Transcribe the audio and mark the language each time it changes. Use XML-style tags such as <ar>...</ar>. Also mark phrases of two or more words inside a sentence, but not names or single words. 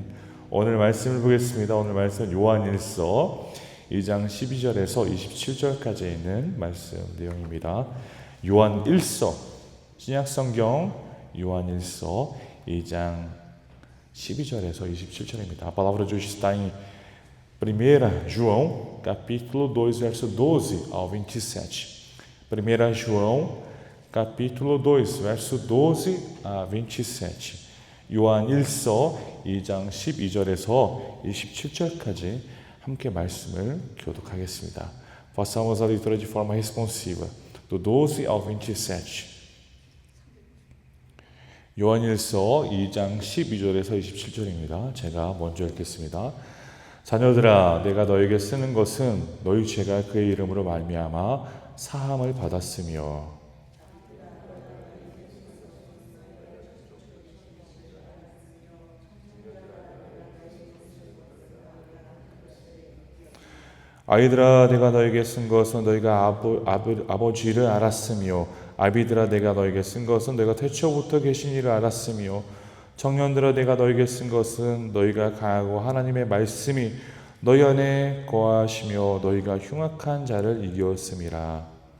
<ko>오늘 말씀을 보겠습니다. 오늘 말씀은 요한일서 2장 12절에서 27절까지 있는 말씀 내용입니다. 요한일서, 신약성경 요한일서 2장 12절에서 27절입니다.</ko> <pt>A palavra de hoje está em 1 João, capítulo 2, verso 12 ao 27. 1 João, capítulo 2, verso 12 a 27.</pt> <ko>요한일서 2장 12절에서 27절까지 함께 말씀을 교독하겠습니다.</ko> <pt>Façamos a leitura de forma responsiva, do 12 ao 27.</pt> <ko>요한일서 2장 12절에서 27절입니다. 제가 먼저 읽겠습니다. 자녀들아, 내가 너에게 쓰는 것은 너희 죄가 그의 이름으로 말미암아 사함을 받았으며 아이들아, 내가 너에게 쓴 것은 너희가 아버지를 알았으며 아비들아, 내가 너에게 쓴 것은 너희가 태초부터 계신 이를 알았으며 청년들아, 내가 너에게 쓴 것은 너희가 강하고 하나님의 말씀이 너희 안에 거하시며 너희가 흉악한 자를 이겼음이라.</ko>